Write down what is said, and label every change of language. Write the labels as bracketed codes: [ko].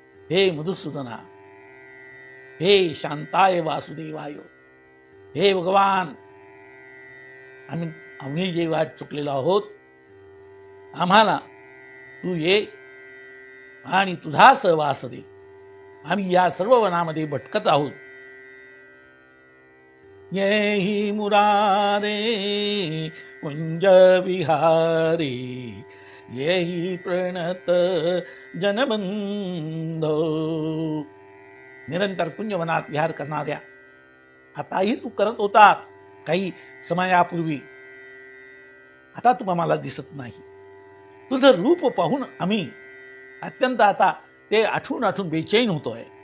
[mr] हे मधुसूदना, हे शांताय वासुदेवाय, हे भगवान, आम्ही जे वाट चुकलेलो आहोत, आम्हाला तू ये आणि तुझा सहवास दे. आम्ही या सर्व वनामध्ये भटकत आहोत. [sa] येहि मुरारे कुंज विहारी येहि प्रणत जनबंधो. [mr] निरंतर कुंजवनात विहार करणाऱ्या, आताही तू करत होता काही समयापूर्वी, आता तू आम्हाला दिसत नाही. तुझं रूप पाहून आम्ही अत्यंत आता ते आठवून आठवून बेचैन होतोय.